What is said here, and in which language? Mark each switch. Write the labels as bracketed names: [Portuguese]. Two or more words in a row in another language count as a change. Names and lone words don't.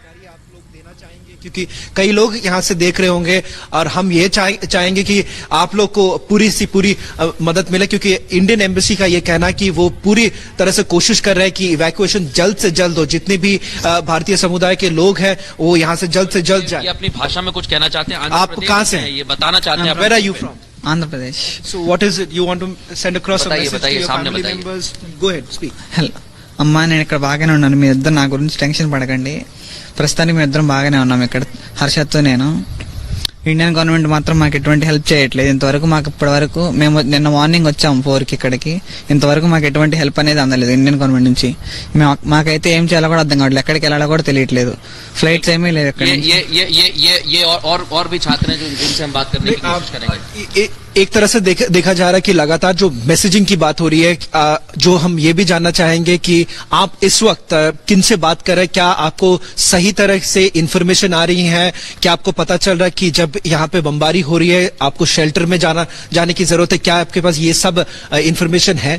[Hindi] क्योंकि कई लोग यहाँ से देख रहे होंगे और हम ये चाहेंगे कि आप लोग को पूरी सी पूरी मदद मिले, क्योंकि [English] Indian Embassy [Hindi] का ये कहना है कि वो पूरी तरह से कोशिश कर रहे हैं कि इवैक्यूएशन जल्द से जल्द हो। जितने भी भारतीय समुदाय के लोग हैं वो यहाँ से जल्द जाए। अपनी भाषा में कुछ कहना चाहते हैं? आप कहाँ से हैं? ये बताना चाहते हैं? [English] Where are you from? [Hindi] आंध्र प्रदेश। [English] So what is it you want to send across a message [Hindi] बताइए, [English] to your [Hindi] सामने फैमिली बताइए। [English] Members? Go ahead, speak. [Telugu] హలో అమ్మా, నేను ఇక్కడ బాగానే ఉన్నాను. మీ ఇద్దరు నా గురించి టెన్షన్ పడకండి. ప్రస్తుతానికి మేము ఇద్దరం బాగానే ఉన్నాం ఇక్కడ, హర్షత్తో నేను. [English] Indian government [Telugu] మాత్రం మాకు ఎటువంటి హెల్ప్ చేయట్లేదు ఇంతవరకు. మాకు ఇప్పటి వరకు మేము నిన్న మార్నింగ్ వచ్చాము 4కి ఇక్కడికి, ఇంతవరకు మాకు ఎటువంటి హెల్ప్ అనేది అందలేదు [English] Indian government [Telugu] నుంచి. మాకైతే ఏం చేయాలో కూడా అర్థం కావట్లేదు, ఎక్కడికి వెళ్ళాలో కూడా తెలియట్లేదు. ఫ్లైట్స్ ఏమీ లేదు ఇక్కడ. [Hindi] ये और भी छात्र हैं जिनसे हम बात करने की कोशिश करेंगे। एक तरह से देखा जा रहा है कि लगातार जो मैसेजिंग की बात हो रही है, जो हम ये भी जानना चाहेंगे कि आप इस वक्त किन से बात कर रहे हैं, क्या आपको सही तरह से इंफॉर्मेशन आ रही है, क्या आपको पता चल रहा है कि जब यहाँ पे बमबारी हो रही है आपको शेल्टर में जाने की जरूरत है, क्या आपके पास ये सब इंफॉर्मेशन है?